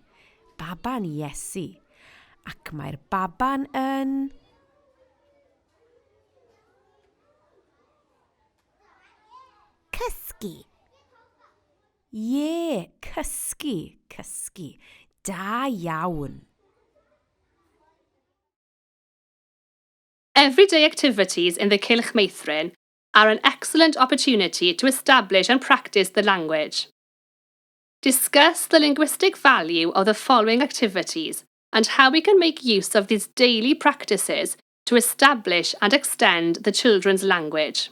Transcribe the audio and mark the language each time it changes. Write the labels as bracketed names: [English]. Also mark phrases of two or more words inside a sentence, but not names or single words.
[Welsh] Baban Iesu. Ac mae'r baban yn... Cysgu. Ie, cysgu, cysgu. Da iawn. [English] Everyday activities in the Cylch Meithrin are an excellent opportunity to establish and practice the language. Discuss the linguistic value of the following activities and how we can make use of these daily practices to establish and extend the children's language.